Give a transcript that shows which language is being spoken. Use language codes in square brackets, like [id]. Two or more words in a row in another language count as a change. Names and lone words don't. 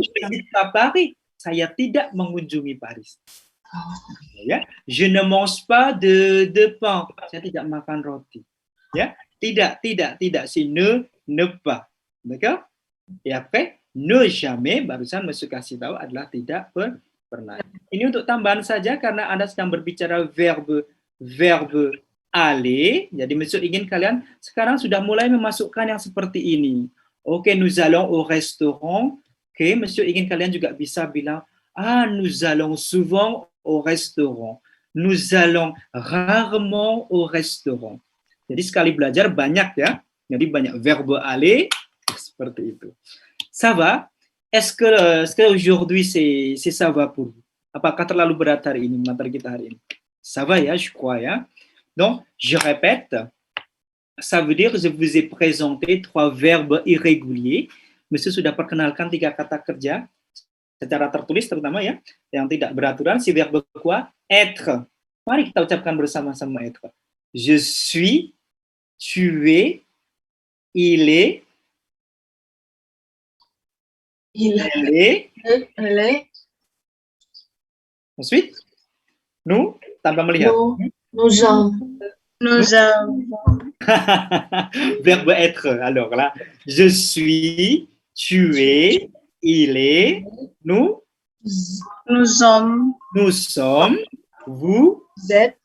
[fr] visite pas Paris, [id] saya tidak mengunjungi Paris. Ya, [fr] je ne mange pas de pain. [id] Saya tidak makan roti. Ya, tidak, [fr] c'est ne pas. D'accord? Et après, ne jamais, [id] barusan Monsieur kasih tahu adalah tidak pernah. Ini untuk tambahan saja karena Anda sedang berbicara [fr] verbe aller. [id] Jadi Monsieur ingin kalian sekarang sudah mulai memasukkan yang seperti ini. Oke, [fr] nous allons au restaurant. [id] Oke, Monsieur ingin kalian juga bisa bilang, [fr] nous allons souvent au restaurant. Nous allons rarement au restaurant. [id] Jadi sekali belajar banyak ya. Jadi banyak [fr] verbe aller [id] seperti itu. [fr] Ça va? Est-ce que aujourd'hui c'est ça va pour vous? [id] Apakah terlalu berat hari ini materi kita hari ini? [fr] Ça va ya, je crois ya. Donc, je répète. Ça veut dire que je vous ai présenté 3 verbes irréguliers. [id] Monsieur sudah perkenalkan 3 kata kerja secara tertulis terutama ya, yang tidak beraturan. [fr] Si verbe quoi? Être. [id] Mari kita ucapkan bersama-sama être. [fr] Je suis, tu es, il est, elle est. Ensuite, nous, [id] tanpa melihat. [fr] Nous avons. Verbe être. Alors là, je suis, tu es, il est, nous sommes, vous êtes,